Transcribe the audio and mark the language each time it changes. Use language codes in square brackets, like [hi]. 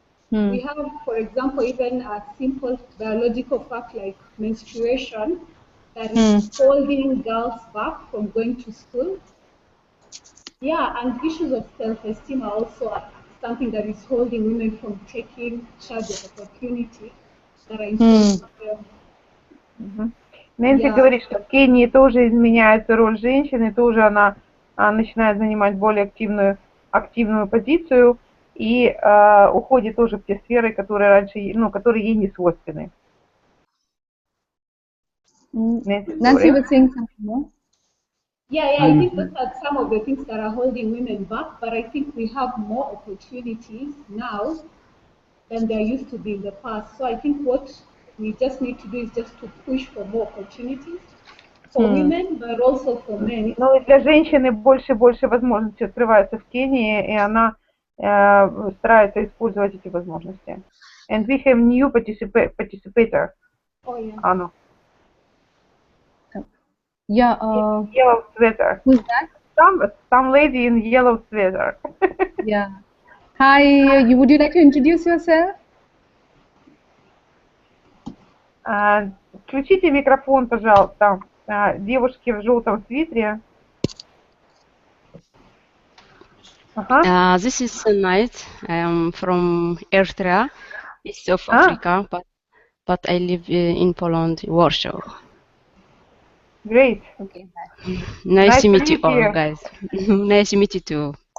[en] We have, for example, even a simple biological fact like menstruation that is holding girls back from going to school. Yeah, and issues of self-esteem are also something that is holding women from taking charge of opportunity that are in front of them. [ru] Нэнси говорит, что в Кении тоже изменяется роль женщины, тоже она начинает занимать более активную позицию и уходит тоже в те сферы, которые раньше, которые ей не свойственны. [en] Nancy was saying something more. Yeah, I think those are some of the things that are holding women back, but I think we have more opportunities now than there used to be in the past. So I think what we just need to do is just to push for more opportunities for women, but also for men. [ru] Ну и для женщины больше и больше возможностей открывается в Кении, и она старается использовать эти возможности. [en] And we have new participator. Oh, yeah. Anna. Yeah. Yellow sweater. Who's that? Some lady in yellow sweater. Yeah. Hi. Would you like to introduce yourself? [ru] Включите микрофон, пожалуйста, девушке в желтом свитере. [en] This is Night. I am from Eritrea, east of Africa, but I live in Poland, Warsaw. Great. Okay. Nice to meet you all, guys. Nice to meet you too.